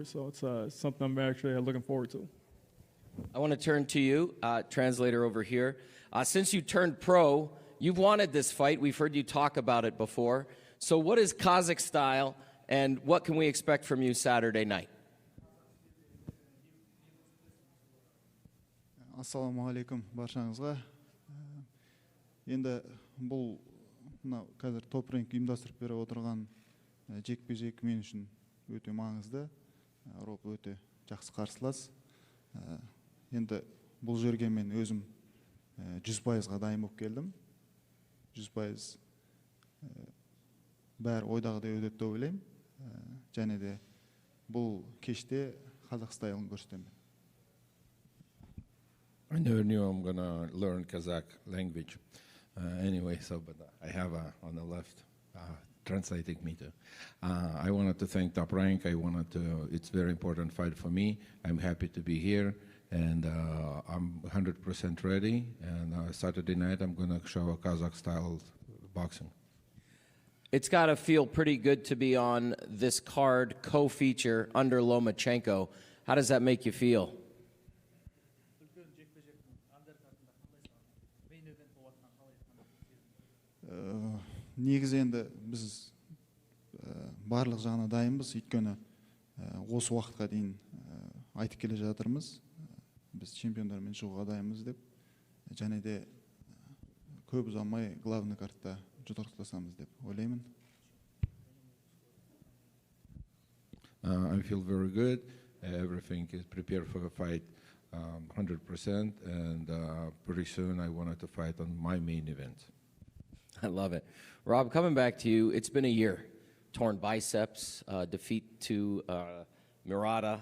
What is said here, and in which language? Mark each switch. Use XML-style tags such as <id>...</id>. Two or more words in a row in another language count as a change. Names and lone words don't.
<en>So it's something I'm actually looking forward to. I want to turn to you, translator over here. Since you turned pro, you've wanted this fight. We've heard you talk about it before. So what is Kazakh style, and what can we expect from you Saturday night?</en> <kk>Ассалаумағалейкум баршаңызға. Енді бұл қазір Топ Рэнк ұйымдастырып беріп отырған жекпе-жек мен үшін өте маңызды. Роб өте жақсы қарсылас. Енді бұл жерге мен өзім 100%-ға дайын болып келдім. 100% бәрі ойдағыдай өтеді деп ойлаймын. Және де бұл кеште Қазақ стайлын көрсетемін.</kk> <en>I never knew I'm going to learn Kazakh language but I have on the left translating me too. I wanted to thank Top Rank. It's a very important fight for me. I'm happy to be here, and I'm 100% ready. And Saturday night, I'm going to show a Kazakh-style boxing. It's got to feel pretty good to be on this card co-feature under Lomachenko. How does that make you feel?</en> <kk>Негізі енді біз барлық жағына дайынбыз, өйткені осы уақытқа дейін айтып келе жатырмыз. Біз чемпиондармен шығуға дайынбыз деп, және де көп ұзамай главный картта жұдырықтасамыз деп ойлаймын.</kk> <en>I feel very good. Everything is prepared for the fight 100%, and pretty soon I wanted to fight on my main event. I love it. Rob, coming back to you, it's been a year. Torn biceps, defeat to Murata.</en>